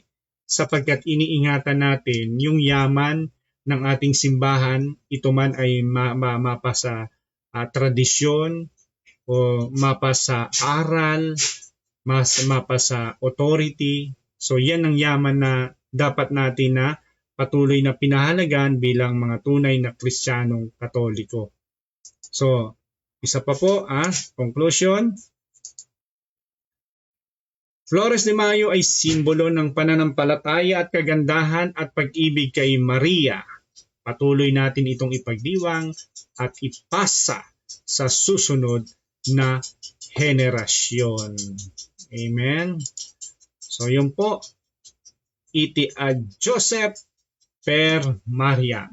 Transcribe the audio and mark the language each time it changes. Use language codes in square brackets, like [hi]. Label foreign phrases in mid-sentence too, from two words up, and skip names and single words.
[tl] Sapagkat iniingatan natin yung yaman ng ating simbahan, ito man ay mapa sa tradisyon, o mapa sa aral, mapa sa authority. So yan ang yaman na dapat natin na patuloy na pinahalagan bilang mga tunay na Kristiyanong Katoliko. So, isa pa po, conclusion. Flores de Mayo ay simbolo ng pananampalataya at kagandahan at pag-ibig kay Maria. Patuloy natin itong ipagdiwang at ipasa sa susunod na henerasyon. Amen. So yun po, [la] iti ad Joseph per Mariam.